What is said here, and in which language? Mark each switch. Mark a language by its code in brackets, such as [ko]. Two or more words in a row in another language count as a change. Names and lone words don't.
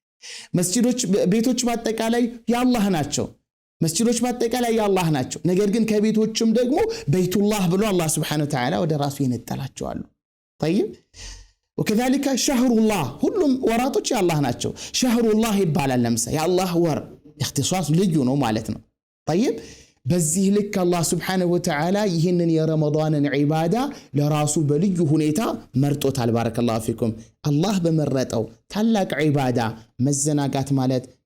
[am] መስጂዶች ቤቶች በአጠቃላይ የአላህ ናቸው መስጂዶች በአጠቃላይ የአላህ ናቸው ነገር ግን ከቤቶችም ደግሞ በይቱላህ ብሎ አላህ [ar] سبحانه وتعالى [am] ወደ ራሱ ይነጠላቸዋል طيب [ar] وكذلك شهر الله [am] ሁሉም ወራቶች የአላህ ናቸው [ar] شهر الله [am] ይባላል ለምሳሌ የአላህ ወር اختصاص ልዩ ነው ማለት ነው طيب በዚህ ልክ አላህ [ar] سبحانه وتعالى [am] ይህንን የረመዳንን ዒባዳ ለራሱ በልዩ ሁኔታ መርጦታል [ar] بارك الله فيكم [am] አላህ በመረጠው ታላቅ ዒባዳ መዘናጋት ማለት